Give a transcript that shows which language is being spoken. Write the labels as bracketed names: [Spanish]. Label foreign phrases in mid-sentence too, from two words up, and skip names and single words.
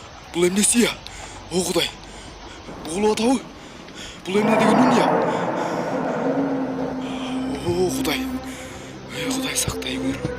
[Kyrgyz] Бұл эмнеси я? О Кудай. Бугулуп атабы? Бұл эмне деген үн я? О Кудай. Кудай сактай көр.